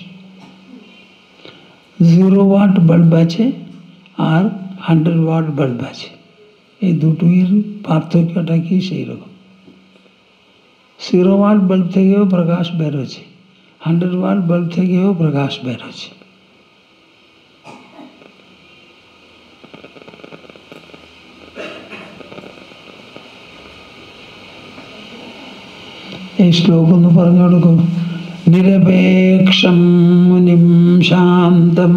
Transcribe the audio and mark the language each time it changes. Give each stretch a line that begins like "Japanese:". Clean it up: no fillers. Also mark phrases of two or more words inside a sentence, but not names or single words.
Bangla: 0 ওয়াট বাল্ব আছে আর 100 ওয়াট বাল্ব আছে, এই দুটোর পার্থক্যটা কি সেই রকম। 0 ওয়াট বাল্ব থেকেও প্রকাশ বেরোচ্ছে, 100 ওয়াট বাল্ব থেকেও প্রকাশ বেরোচ্ছে।
Malayalam: ഈ ശ്ലോകം ഒന്ന് പറഞ്ഞു കൊടുക്കും.
Sanskrit: നിരപേക്ഷം മുനിം ശാന്തം